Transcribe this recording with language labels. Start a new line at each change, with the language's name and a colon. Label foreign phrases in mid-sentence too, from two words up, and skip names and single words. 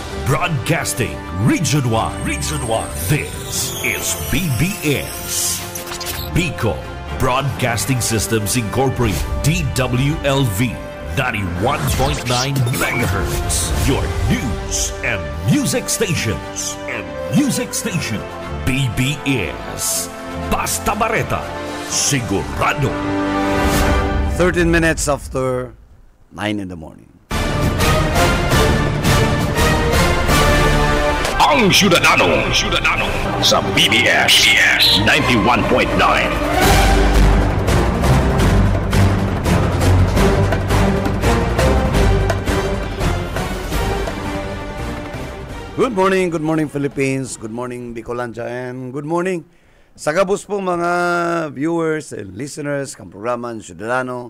English: Broadcasting Region 1. Region 1. This is BBS. Bicol Broadcasting Systems Incorporated. DWLV 91.9 megahertz. Your news and music stations. BBS. Basta Bareta. Sigurado. 13 minutes after 9 in the morning.
Bikol: Ang Ciudadano sa BBS 91.9.
English: Good morning Philippines, good morning Bicolandia, and good morning
Bikol: sa kabus po mga viewers and listeners kang programa ang Ciudadano.